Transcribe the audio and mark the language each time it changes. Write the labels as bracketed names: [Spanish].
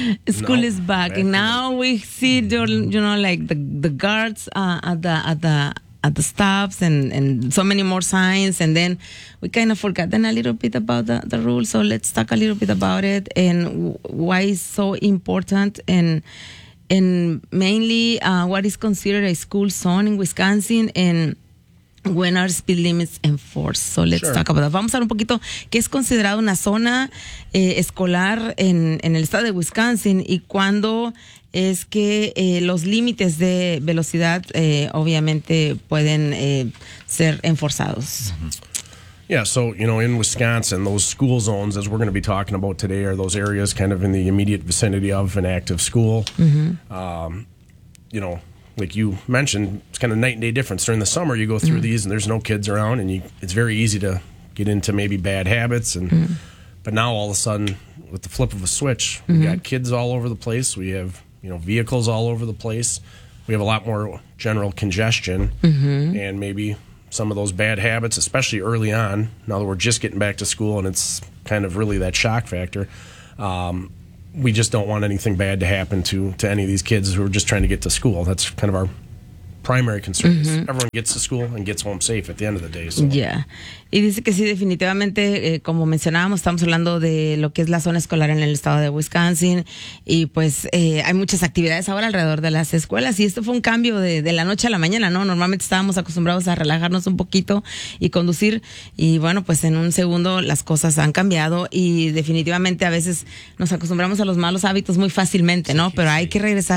[English] School is back, and now we see the guards at the stops and so many more signs, and then we kind of forgot then a little bit about the rules. So let's talk a little bit about it and why it's so important, and mainly what is considered a school zone in Wisconsin, and when are speed limits enforced? So let's talk about that. [Spanish] Vamos a hablar un poquito qué es considerado una zona escolar en el estado de Wisconsin y cuándo es que los límites de velocidad obviamente pueden ser enforzados. [English] Yeah, so, you know, in Wisconsin, those school zones, as we're going to be talking about today, are those areas kind of in the immediate vicinity of an active school. Mm-hmm. You know, like you mentioned, it's kind of night and day difference. During the summer, you go through these and there's no kids around, and it's very easy to get into maybe bad habits. And but now all of a sudden, with the flip of a switch, we got kids all over the place. We have, you know, vehicles all over the place. We have a lot more general congestion and maybe some of those bad habits, especially early on, now that we're just getting back to school and it's kind of really that shock factor. We just don't want anything bad to happen to any of these kids who are just trying to get to school. That's kind of our primary concern. Mm-hmm. Everyone gets to school and gets home safe at the end of the day. So. Yeah. [Spanish] Y dice que sí, definitivamente, como mencionábamos, estamos hablando de lo que es la zona escolar en el estado de Wisconsin, y pues hay muchas actividades ahora alrededor de las escuelas, y esto fue un cambio de la noche a la mañana, ¿no? Normalmente estábamos acostumbrados a relajarnos un poquito y conducir, y bueno, pues en un segundo las cosas han cambiado, y definitivamente a veces nos acostumbramos a los malos hábitos muy fácilmente, ¿no? Sí, pero hay que regresar.